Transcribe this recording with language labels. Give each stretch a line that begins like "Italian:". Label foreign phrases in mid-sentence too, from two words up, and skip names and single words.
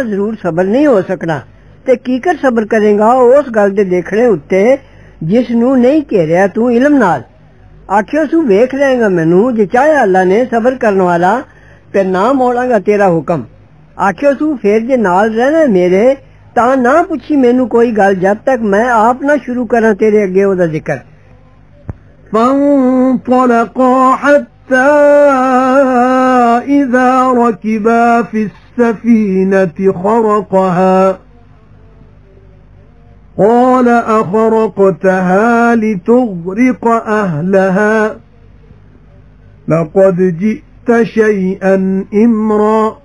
Punjabi: ਜ਼ਰੂਰ ਸਬਰ ਨਹੀਂ ਹੋ ਸਕਣਾ ਤੇ ਕੀ ਕਰ ਸਬਰ ਕਰੇਗਾ ਉਸ ਗੱਲ ਦੇ ਦੇਖਣੇ ਉੱਤੇ ਜਿਸ ਨੂੰ ਨਹੀਂ ਘੇਰਿਆ ਤੂੰ ਇਲਮ ਨਾਲ ਆਖਿਓ ਸੂ ਵੇਖ ਲਏਗਾ ਮੈਨੂੰ ਜੇ ਚਾਹਿਆ ਅੱਲਾ ਨੇ ਸਬਰ ਕਰਨ ਵਾਲਾ ਤੇ ਨਾ ਮੋੜਾਂਗਾ ਤੇਰਾ ਹੁਕਮ ਆਖਿਓ ਸੂ ਫੇਰ ਜੇ ਨਾਲ ਰਹਿਣਾ ਮੇਰੇ ਤਾਂ ਨਾ ਪੁੱਛੀ ਮੈਨੂੰ ਕੋਈ ਗੱਲ ਜਦ ਤੱਕ ਮੈਂ ਆਪ ਨਾ ਸ਼ੁਰੂ ਕਰਾਂ ਤੇਰੇ ਅੱਗੇ ਉਹਦਾ ਜ਼ਿਕਰ
Arabic: فانطلقا حتى إذا ركبا في السفينة خرقها قال أخرقتها لتغرق أهلها لقد جئت شيئا إمرا